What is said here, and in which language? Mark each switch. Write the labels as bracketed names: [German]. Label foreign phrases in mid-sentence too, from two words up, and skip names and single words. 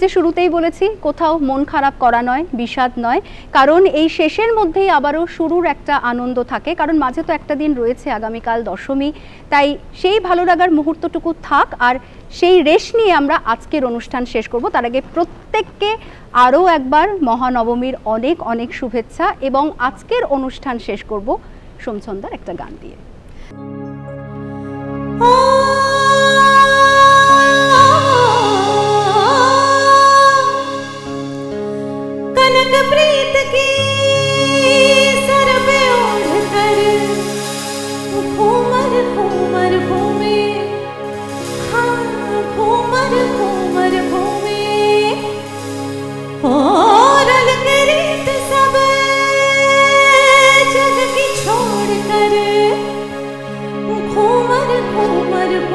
[Bangla] যে শুরুতেই বলেছি কোথাও মন খারাপ করা নয়, বিষাদ নয়, কারণ এই শেষের মধ্যেই আবারও শুরুর একটা আনন্দ থাকে, কারণ মাঝে তো একটা দিন রয়েছে আগামীকাল দশমী, তাই সেই ভালো লাগার মুহূর্তটুকু থাক। আর সেই রেশ নিয়ে আমরা আজকের অনুষ্ঠান শেষ করব। তার আগে প্রত্যেককে আরও একবার মহানবমীর অনেক অনেক শুভেচ্ছা, এবং আজকের অনুষ্ঠান শেষ করব সোমছন্দার একটা গান দিয়ে। [Hindi] कनक प्रीत की सर पे ओढ़ कर घूमर घूमर घूमे, हाँ घूमर घूमर घूमे, और अलग रीत सब जग की छोड़ कर घूमर घूमर